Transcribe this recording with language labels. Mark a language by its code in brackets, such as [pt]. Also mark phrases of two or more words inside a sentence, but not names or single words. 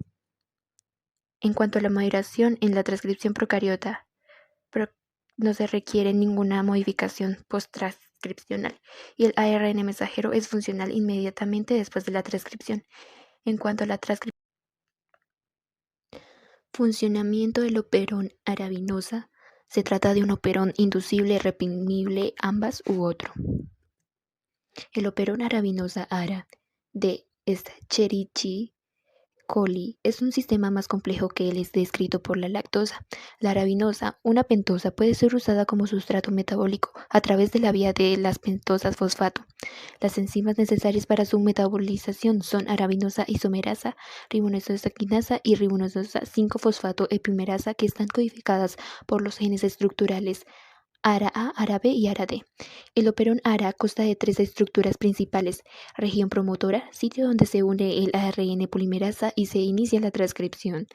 [es] En cuanto a la moderación en la transcripción procariota, no se requiere ninguna modificación post-transcripcional y el ARN mensajero es funcional inmediatamente después de la transcripción. En cuanto a la funcionamiento del operón arabinosa, se trata de un operón inducible, reprimible, ambas u otro. El operón arabinosa ARA de Escherichia coli es un sistema más complejo que el descrito por la lactosa. La arabinosa, una pentosa, puede ser usada como sustrato metabólico a través de la vía de las pentosas fosfato. Las enzimas necesarias para su metabolización son arabinosa isomerasa, ribonosa quinasa y ribonosa 5-fosfato epimerasa, que están codificadas por los genes estructurales ARA-A, ARA-B y ARA-D. El operón ARA consta de 3 estructuras principales: región promotora, sitio donde se une el ARN polimerasa y se inicia la transcripción.